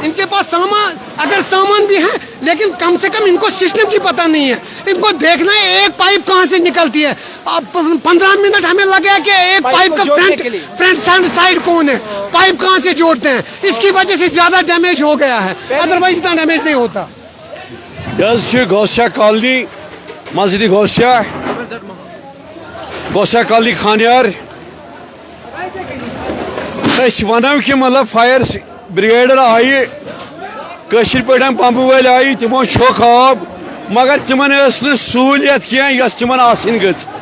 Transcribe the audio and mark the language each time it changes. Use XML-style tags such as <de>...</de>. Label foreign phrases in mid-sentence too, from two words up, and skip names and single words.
<ur>ان کے پاس سامان, اگر سامان بھی ہے لیکن کم سے کم ان کو سسٹم کی پتہ نہیں ہے. ان کو دیکھنا ہے ایک پائپ کہاں سے نکلتی ہے. اب 15 منٹ ہمیں لگا کہ ایک پائپ کا</ur> <en>front side</en> <ur>کون ہے, پائپ کہاں سے جوڑتے ہیں. اس کی وجہ سے زیادہ ڈیمیج ہو گیا ہے, ادروائز اتنا ڈیمیج نہیں ہوتا. گوشہ کالنی, مسجد گوشہ کالنی خانیار.</ur> <ks>ونو کہ مطلب</ks> <en>fire brigader</en> <ks>آئی, کشر پہ پمپہ ول آئی, تمو چھوک آب, مگر تمن سہولیت کی تمن آسن گژ.</ks>